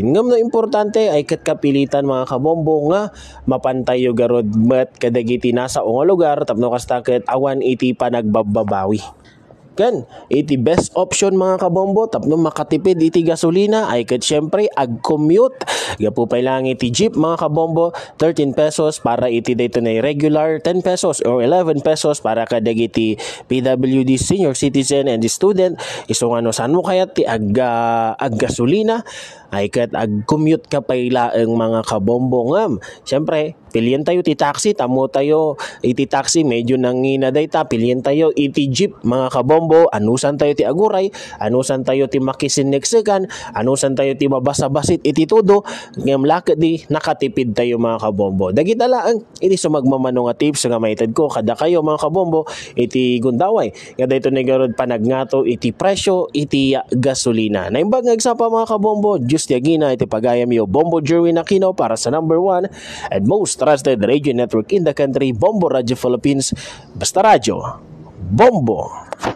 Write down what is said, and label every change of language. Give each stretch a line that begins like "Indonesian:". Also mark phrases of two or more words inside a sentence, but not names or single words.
Iloko: Ngam no importante ay ket kapilitan mga kabombo nga mapantayo garod met kadagiti nasa nga lugar tapno kasta ket awan iti panagbababawi. Kan, iti
English: best option
Iloko: mga kabombo, tapno makatipid iti gasolina ay kat syempre ag-commute. Gapu pa lang iti jeep mga kabombo, 13 pesos para iti dito na regular, 10 pesos or 11 pesos para kadag iti
English: PWD senior citizen and the student.
Iloko: Iso nga no, saan mo kaya ti ag-gasolina? Ay kat ag-commute ka pa ilaang mga kabombo ngam. Syempre, pilihan tayo ti taxi, tamo tayo iti taxi, medyo nanginaday ta, pilihan tayo iti jeep mga kabombo, anusan tayo ti aguray, anusan tayo ti makisineksikan, anusan tayo ti mabasa-basit iti todo, ngam lakad di nakatipid tayo mga kabombo. Dagita laang, iti sumagmamano nga tips nga maitad ko, kada kayo mga kabombo, iti gundaway, kada ito nagarod panagnato iti presyo, iti gasolina. Naimbag nga pa mga kabombo,
English: just
Iloko: yagina iti pagayam yo
English: Bombo Jerwin Aquino
Filipino: para sa
English: number 1 and most trusted radio network in the country,
Iloko: Bombo Radio Philippines. Basta radyo, Bombo!